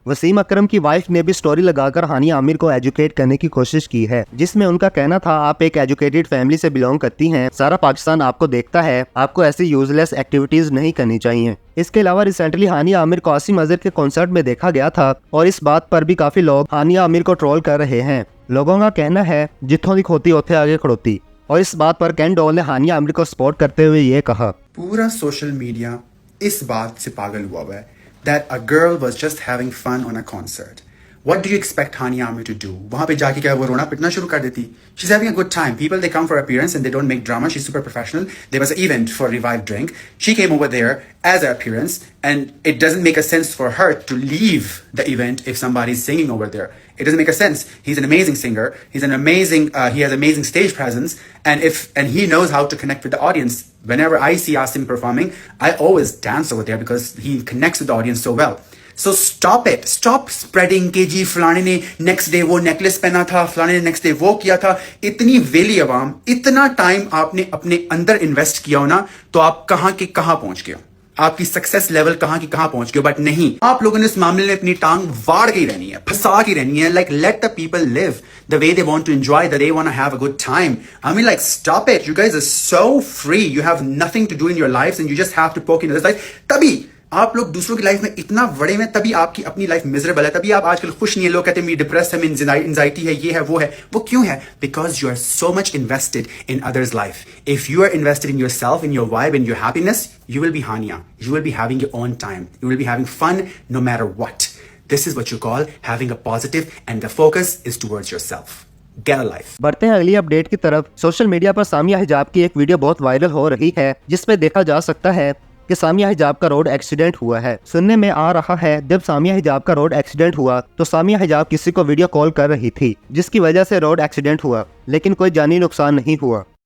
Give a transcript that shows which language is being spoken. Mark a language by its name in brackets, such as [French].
[Hindi] वसीम अकरम की वाइफ ने भी स्टोरी लगाकर हानिया आमिर को एजुकेट करने की कोशिश की है, जिसमें उनका कहना था, आप एक एजुकेटेड फैमिली से बिलोंग करती हैं, सारा पाकिस्तान आपको देखता है, आपको ऐसी यूजलेस एक्टिविटीज नहीं करनी चाहिए। इसके अलावा रिसेंटली हानिया आमिर को आसिम अजहर के कॉन्सर्ट में देखा गया था और इस बात पर भी काफी लोग हानिया आमिर को ट्रोल कर रहे हैं। लोगों का कहना है, [Punjabi] जिथों दी खोती ओथे आगे खड़ोती। [Hindi] और इस बात पर केन डॉल ने हानिया आमिर को सपोर्ट करते हुए ये कहा, पूरा सोशल मीडिया इस बात से पागल हुआ है [English] that a girl was just having fun on a concert. What do you expect Hania Amir to do? [Hindi] वहाँ पे जाके क्या वो रोना पिटना शुरू कर देती? [English] She's having a good time. People, they come for appearance and they don't make drama. She's super professional. There was an event for Revive Drink. She came over there as an appearance and it doesn't make a sense for her to leave the event if somebody's singing over there. It doesn't make a sense. He's an amazing singer. He's an amazing, he has amazing stage presence and he knows how to connect with the audience. Whenever I see Asim performing, I always dance over there because he connects with the audience so well. So stop it. Stop spreading [Hindi] के जी फलाने ने next day वो necklace पहना था, फलाने ने next day वो किया था। इतनी वेली अवाम, इतना टाइम आपने अपने अंदर इन्वेस्ट किया हो ना, तो आप कहाँ के कहाँ पहुंच गए हो, आपकी सक्सेस लेवल कहाँ की कहाँ पहुंच गए। बट नहीं, आप लोगों ने इस मामले में अपनी टांग वाड़ के ही रहनी है, फंसा के रहनी है। [English] Like let the people live the way they want to enjoy, the they want to have a good time. I mean like stop it, you guys are so free, you have nothing to do in your life and you just have to poke in others life. [Hindi] तभी आप लोग दूसरों की life में इतना बड़े में, तभी आपकी अपनी लाइफ मिजरेबल है, तभी आप आजकल खुश नहीं है। लोग कहते हैं डिप्रेस है, एंजाइटी है, ये है वो है। वो क्यों है? [English] Because you are so much invested in others life. If you are invested in your self, in your vibe, in your happiness, you will be Hania. You will be having your own time. You will be having fun no matter what. This is what you call having a positive and the focus is towards yourself. Get a life. [Hindi] बढ़ते हैं अगली update की तरफ। Social media पर सामिया हिजाब की एक video बहुत वायरल हो रही है, जिसमें देखा जा सकता है कि सामिया हिजाब का रोड एक्सीडेंट हुआ है। सुनने में आ रहा है, जब सामिया हिजाब का रोड एक्सीडेंट हुआ तो सामिया हिजाब किसी को वीडियो कॉल कर रही थी, जिसकी वजह से रोड एक्सीडेंट हुआ, लेकिन कोई जानी नुकसान नहीं हुआ।